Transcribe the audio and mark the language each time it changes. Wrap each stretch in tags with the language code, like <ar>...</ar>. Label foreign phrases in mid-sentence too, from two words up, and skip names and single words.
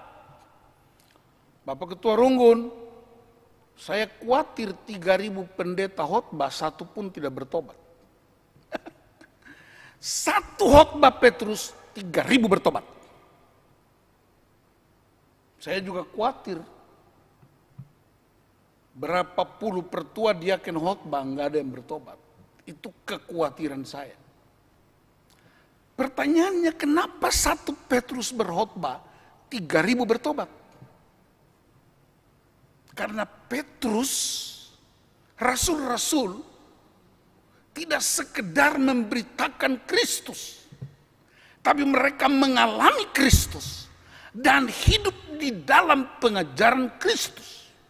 <id>Bapak Ketua Runggun, saya khawatir 3.000 pendeta khotbah, satu pun tidak bertobat. Satu khotbah Petrus, 3.000 bertobat. Saya juga khawatir. Berapa puluh pertua diaken khotbah, nggak ada yang bertobat. Itu kekhawatiran saya. Pertanyaannya, kenapa satu Petrus berkhotbah, 3.000 bertobat? Karena Petrus, rasul-rasul, tidak sekedar memberitakan Kristus, tapi mereka mengalami Kristus dan hidup di dalam pengajaran Kristus.</id>